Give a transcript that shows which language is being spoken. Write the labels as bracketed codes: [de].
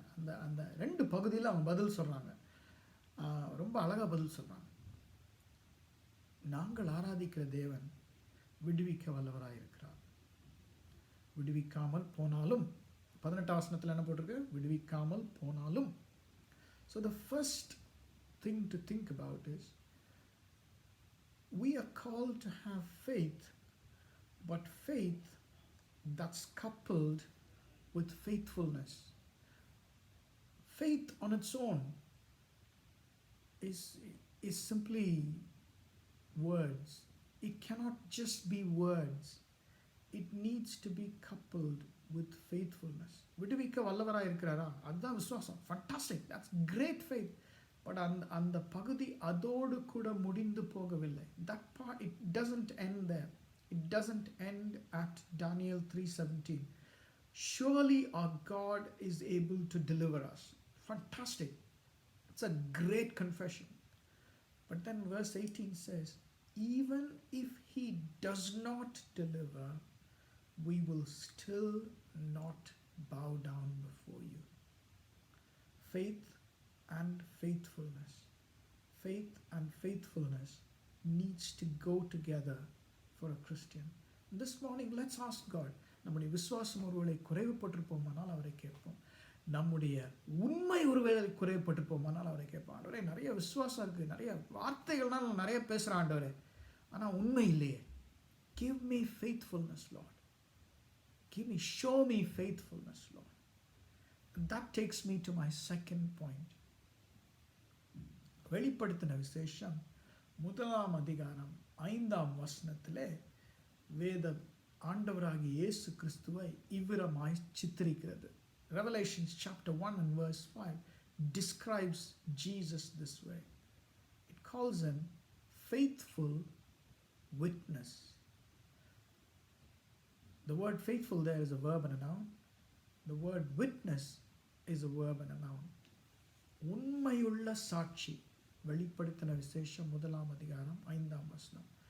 [ta] அந்த அந்த 2 பகுதியில் அவங்க பதில் சொல்கிறாங்க. ரொம்ப அழகாக பதில் சொல்கிறாங்க. நாங்கள் ஆராதிக்கிற தேவன் விடுவிக்க வல்லவராக இருக்கிறார். விடுவிக்காமல் போனாலும் 18ஆம் வசனத்தில் என்ன போட்டிருக்கு? விடுவிக்காமல் போனாலும். [en] So the first thing to think about is we are called to have faith, but faith that's coupled with faithfulness. Faith on its own is simply words. It cannot just be words. It needs to be coupled with faithfulness. [ta] விடுவிக்க வல்லவராக இருக்கிறாரா? அதுதான் விசுவாசம். [en] Fantastic, that's great faith. [ta] But அந்த பகுதி அதோடு கூட முடிந்து போகவில்லை. [en] That part it doesn't end there. It doesn't end at Daniel 3:17. Surely our God is able to deliver us. Fantastic. It's a great confession. But then verse 18 says, even if He does not deliver, we will still not bow down before you. Faith and faithfulness. Faith and faithfulness needs to go together for a Christian. This morning, let's ask God. [ta] நம்முடைய விசுவாசம் ஒருவேளை குறைவுபட்டிருப்போமானால் அவரை கேட்போம். நம்முடைய உண்மை ஒருவேளை குறைவுபட்டிருப்போமானால் அவரை கேட்போம். ஆண்டவரே, நிறைய விசுவாசம் இருக்குது, நிறைய வார்த்தைகள்னால் நான் நிறைய பேசுகிறேன் ஆண்டவரே, ஆனால் உண்மை இல்லையே. [en] Give me faithfulness, Lord. Show me faithfulness, Lord. And that takes me to my second point. [ta] வெளிப்படுத்தின விசேஷம் 1ஆம் அதிகாரம் 5ஆம் வசனத்திலே வேத ஆண்டவராகிய இயேசு கிறிஸ்துவை இவ்விதமாய் சித்தரிக்கிறது. [en] Revelation chapter 1 and verse 5 describes Jesus this way. It calls him faithful witness. The word faithful there is a verb and a noun. The word witness is a verb and a noun. [ta] உண்மையுள்ள சாட்சி. வெளிப்படுத்தின விசேஷம் 1ஆம் அதிகாரம் 5ஆம் வசனம்.